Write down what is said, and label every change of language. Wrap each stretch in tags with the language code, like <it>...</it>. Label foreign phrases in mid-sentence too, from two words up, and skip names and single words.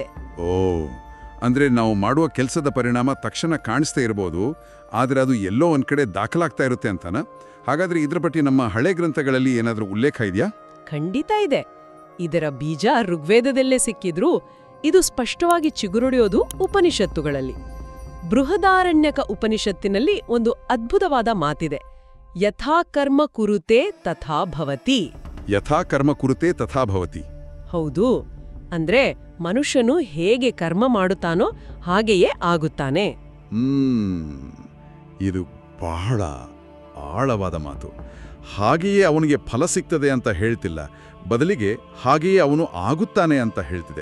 <kn>ಓ, ಅಂದ್ರೆ ನಾವು ಮಾಡುವ ಕೆಲಸದ ಪರಿಣಾಮ ತಕ್ಷಣ ಕಾಣಿಸ್ತಾ ಇರಬಹುದು, ಆದ್ರೆ ಅದು ಎಲ್ಲೋ ಒಂದ್ ಕಡೆ ದಾಖಲಾಗ್ತಾ ಇರುತ್ತೆ ಅಂತಾನ? ಹಾಗಾದ್ರೆ ಇದ್ರ ಬಗ್ಗೆ ನಮ್ಮ ಹಳೆ ಗ್ರಂಥಗಳಲ್ಲಿ ಏನಾದ್ರೂ ಉಲ್ಲೇಖ ಇದೆಯಾ? ಖಂಡಿತ ಇದೆ. ಇದರ ಬೀಜ ಋಗ್ವೇದದಲ್ಲೇ ಸಿಕ್ಕಿದ್ರೂ ಇದು ಸ್ಪಷ್ಟವಾಗಿ ಚಿಗುರೊಡೆಯೋದು ಉಪನಿಷತ್ತುಗಳಲ್ಲಿ. ಬೃಹದಾರಣ್ಯಕ ಉಪನಿಷತ್ತಿನಲ್ಲಿ ಒಂದು ಅದ್ಭುತವಾದ ಮಾತಿದೆ,</kn> <sa>ಯಥಾ ಕರ್ಮ ಕುರುತೆ ತಥಾ ಭವತಿ. ಯಥಾ ಕರ್ಮ ಕುರುತೆ ತಥಾ ಭವತಿ.</sa> <kn>ಹೌದು, ಅಂದ್ರೆ ಮನುಷ್ಯನು ಹೇಗೆ ಕರ್ಮ ಮಾಡುತ್ತಾನೋ ಹಾಗೆಯೇ ಆಗುತ್ತಾನೆ. ಇದು ಬಹಳ ಆಳವಾದ ಮಾತು. ಹಾಗೆಯೇ ಅವನಿಗೆ ಫಲ ಸಿಗ್ತದೆ ಅಂತ ಹೇಳ್ತಿಲ್ಲ, ಬದಲಿಗೆ ಹಾಗೆಯೇ ಅವನು ಆಗುತ್ತಾನೆ ಅಂತ ಹೇಳ್ತಿದೆ.</kn>